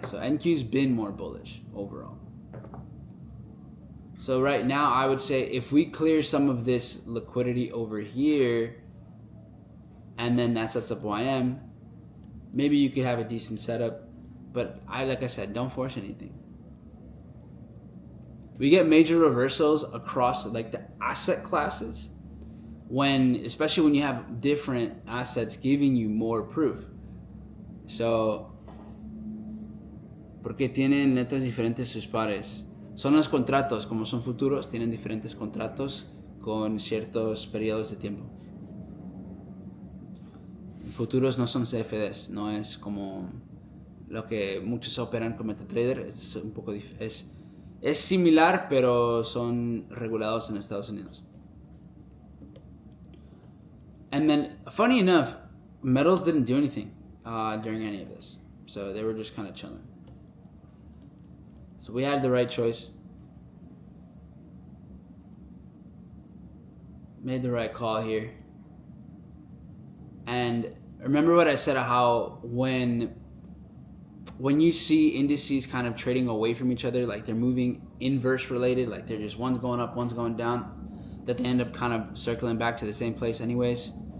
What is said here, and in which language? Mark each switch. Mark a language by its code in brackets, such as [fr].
[en] So NQ's been more bullish overall. So right now I would say if we clear some of this liquidity over here and then that sets up YM, maybe you could have a decent setup. But like I said, don't force anything. We get major reversals across like the asset classes especially when you have different assets giving you more proof. [es] So, porque tienen letras diferentes sus pares. Son los contratos, como son futuros, tienen diferentes contratos con ciertos periodos de tiempo. Futuros no son CFDs, no es como lo que muchos operan con MetaTrader. Es un poco es similar, pero son regulados en Estados Unidos. [en] And then, funny enough, metals didn't do anything during any of this. So they were just kind of chilling. So we had the right choice. Made the right call here. And remember what I said, how when you see indices kind of trading away from each other, like they're moving inverse related, like they're just one's going up, one's going down, that they end up kind of circling back to the same place anyways.